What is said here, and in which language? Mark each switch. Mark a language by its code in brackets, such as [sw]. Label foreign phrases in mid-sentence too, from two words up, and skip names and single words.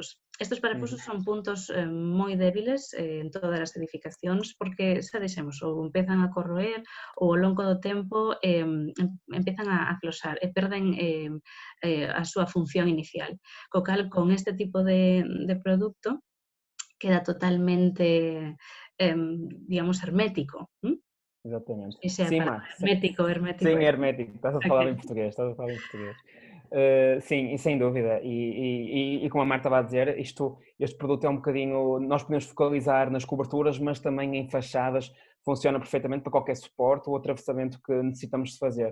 [gl] Estes parafusos son puntos moi débiles en todas as edificacións porque, xa dixemos, ou empezan a corroer ou ao longo do tempo empezan a afloxar e perden a súa función inicial. Co cal, con este tipo de producto, queda totalmente, digamos, hermético. [pt] Exatamente. [gl] Esa é a [pt] Sim, [gl] palabra, Mar. hermético [pt] Sim, é. hermético. Estás a Ok. falar em português. Estás a falar em português. Sim, e sem dúvida. E como a Marta estava a dizer, este produto é um bocadinho. Nós podemos focalizar nas coberturas, mas também em fachadas. Funciona perfeitamente para qualquer suporte ou atravessamento que necessitamos de fazer.